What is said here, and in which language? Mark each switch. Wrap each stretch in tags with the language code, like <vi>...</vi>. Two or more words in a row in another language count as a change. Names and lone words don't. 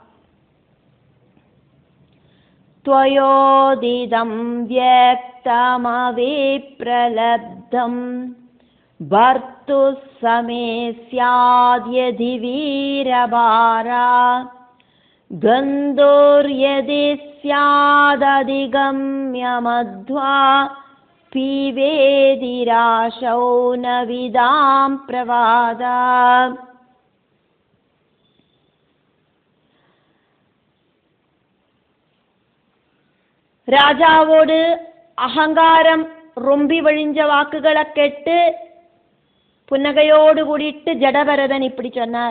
<sa>त्वयोदितं व्यक्तमविप्रलब्धं भर्तुः समे स्याद्यदि वीरभारा गन्धुर्यदि स्यादधिगम्यमध्वा पीवेदि राशौ न विदां प्रवादा.</sa> <ta>ராஜாவோடு அகங்காரம் ரொம்பி வழிஞ்ச வாக்குகளை கேட்டு புன்னகையோடு கூடிட்டு ஜடபரதன் இப்படி சொன்னார்.</ta>